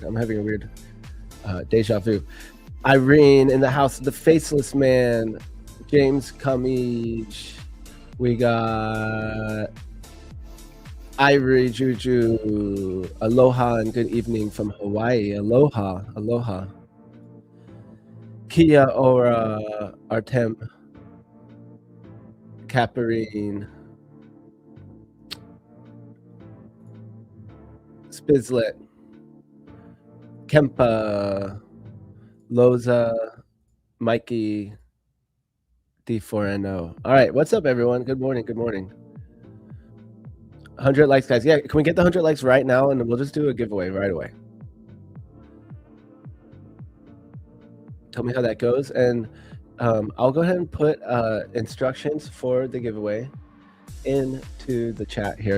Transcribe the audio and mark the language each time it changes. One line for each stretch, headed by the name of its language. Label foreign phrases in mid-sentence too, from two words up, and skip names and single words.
English: I'm having a weird deja vu. Irene in the house, the faceless man, James Cummings. We got Ivory Juju. Aloha and good evening from Hawaii. Aloha, aloha. Kia Ora Artem. Caparine. Spizlet. Kempa. Loza. Mikey. D4NO. All right, what's up, everyone? Good morning. Good morning. 100 likes, guys. Yeah, can we get the 100 likes right now, and we'll just do a giveaway right away. Tell me how that goes, and I'll go ahead and put instructions for the giveaway into the chat here.